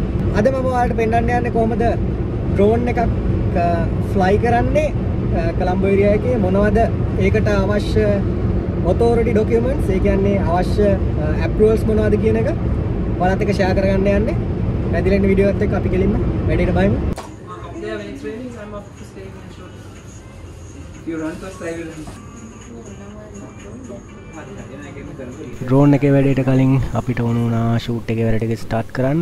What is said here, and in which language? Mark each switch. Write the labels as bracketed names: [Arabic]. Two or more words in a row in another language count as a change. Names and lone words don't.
[Sinhala] අද මම ඔයාලට පෙන්නන්න යන්නේ කොහොමද ඩ්‍රෝන් එකක් ෆ්ලයි කරන්නේ කොළඹ ඒරියා එකේ මොනවද ඒකට අවශ්‍ය [English] authority documents [Sinhala] ඒ කියන්නේ අවශ්‍ය approvals මොනවද කියන එක ඔයාලත් එක්ක share කරගන්න යන්නේ. රැඳිලා ඉන්න වීඩියෝ එකත් එක්ක අපි කෙලින්ම වැඩේට බහිමු. [English] Yeah, when it's raining, I'm up to staying in short. If you run first, I will run. [Sinhala] ඩ්‍රෝන් එකේ වැඩේට කලින් අපිට ඕන වුණා ෂූට් එකේ වැඩ ටික ස්ටාර්ට් කරන්න.